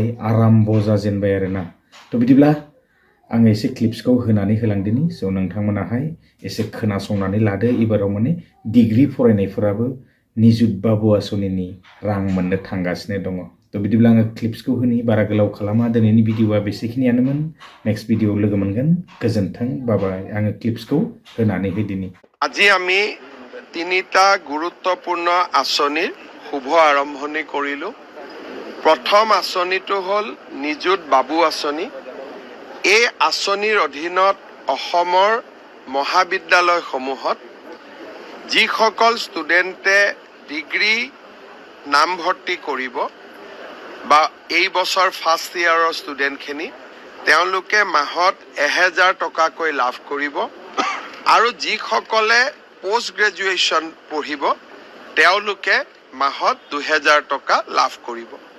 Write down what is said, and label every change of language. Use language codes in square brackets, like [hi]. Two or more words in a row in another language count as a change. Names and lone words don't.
[brx] आराम्भ जाजेनबाय आरोना थ' बिदिब्ला आं एसे क्लिप्सखौ होनानै होलांदिनि स' नोंथांमोनाहाय एसे खोनासंनानै लादो इबाराव माने डिग्री फरायनायफोराबो निजुत बाबु आसनिनि रां मोननो थांगासिनो दङ थ' बिदिब्ला आङो क्लिप्सखौ होनि बारा गोलाव खालामा दिनैनि भिडिअआ बेसेखिनियानोमोन [en] next video [brx] लोगो मोनगोन गोजोन्थों बाबाय आङो क्लिप्सखौ होनानै होदिनि [as] আজি আমি তিনিটা গুৰুত্বপূৰ্ণ আঁচনিৰ শুভ আৰম্ভণি কৰিলোঁ প্ৰথম আঁচনিটো হ'ল নিযুত বাবু আঁচনি এই আঁচনিৰ অধীনত অসমৰ মহাবিদ্যালয়সমূহত যিসকল ষ্টুডেণ্টে ডিগ্ৰী নামভৰ্তি কৰিব বা এই বছৰ ফাৰ্ষ্ট ইয়াৰৰ ষ্টুডেণ্টখিনি তেওঁলোকে মাহত 1000 টকাকৈ লাভ কৰিব আৰু যিসকলে পোষ্ট গ্ৰেজুৱেশ্যন পঢ়িব তেওঁলোকে মাহত 2000 টকা লাভ কৰিব